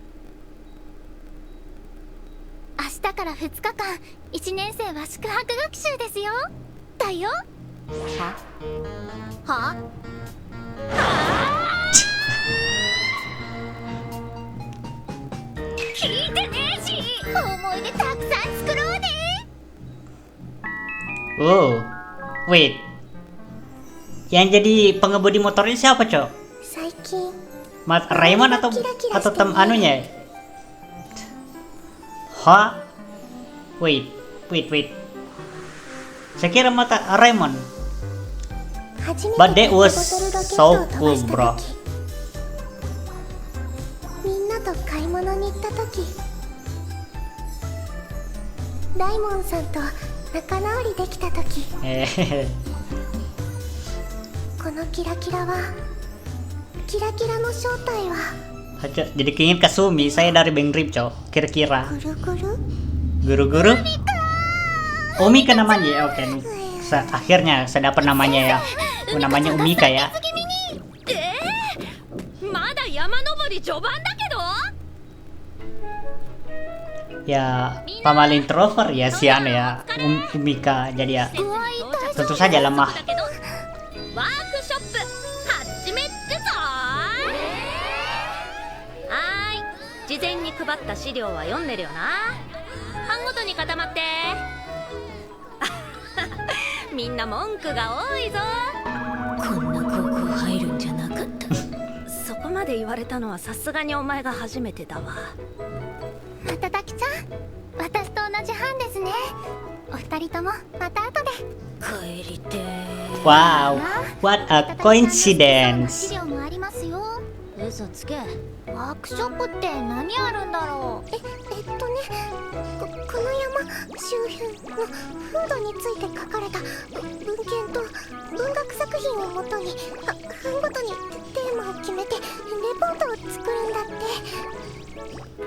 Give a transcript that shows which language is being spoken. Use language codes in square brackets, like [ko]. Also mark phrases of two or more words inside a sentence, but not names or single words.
[ja] 明日から2日間、1年生は宿泊学習ですよ。だよ。は？聞いてねえし、思い出たくさん作ろうね。 [en] Oh, wait. [id] Yang jadi pengemudi motor ini siapa, Cok? [ja] 最近 [id] Raymond atau anunya? Hah? Wait. Saya kira Raymond. [en] But that was so cool, bro. [ja] みんなと買い物に行った時、ライモンさんと仲直りできた時、 このキラキラは、キラキラの正体は [id] Jadi keinget Kasumi, saya dari Bang Rip, Cok. Kira-kira [ja] ぐるぐる。 [id] guru-guru Umika namanya ya, oke nih. Akhirnya saya dapat namanya ya. Namanya Umika ya. [ja] まだ山登り序盤だけど。 [id] Ya, pamal introvert ya si anu ya, Umika. Jadi ya, tentu saja lemah. [ja] ワークショップ始めるぞ。はーい、事前に配った資料は読んでるよな。班ごとに固まって。みんな文句が多いぞ。こんな高校入るんじゃなかった。そこまで言われたのはさすがにお前が初めてだわ。またたきちゃん、私と同じ班ですね。お二人ともまた後で。帰りてー。 [en] Wow, what a [ja] 資 [en] coincidence. [ja] 料もありますよ。嘘つけ。ワークショップって何あるんだろう。この山周辺の風土について書かれた文献と文学作品をもとに班ごとにテーマを決めてレポートを作るんだって。